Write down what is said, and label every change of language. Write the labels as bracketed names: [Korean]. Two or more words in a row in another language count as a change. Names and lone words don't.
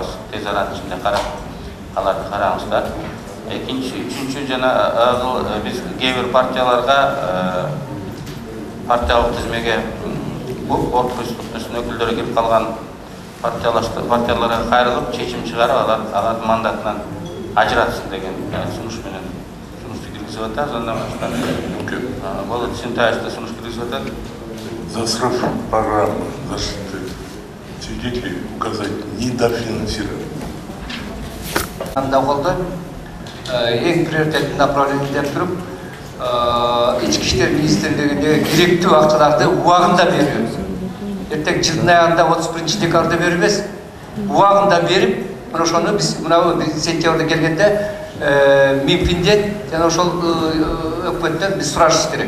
[Kyrgyz] Тез аранын ичинде карап аларды караңыздар. Экинчи, үчүнчү жана биз кээ бир партияларга партиялык тизмеге корпустун өкүлдөрү кирип калган партияларга кайрылып чечим чыгарып алардын мандатынан ажыратсын деген сунуш менен сунушту киргизип атабыз. Андан башка Болот Синтаевич да сунуш киргизип атат. [Russian] За срыв программы защиты свидетелей указать недофинансирование. [Kyrgyz] Анда колдо эң приоритеттүү направление деп туруп, ички иштер министрлигине керектүү акчаларды убагында беребиз. Эртең жылдын аягында 31 декабрда берип эмес, убагында берип, мына ошону биз сентябрда келгенде Минфинден жана ошол өкмөттөн биз сурашыбыз керек.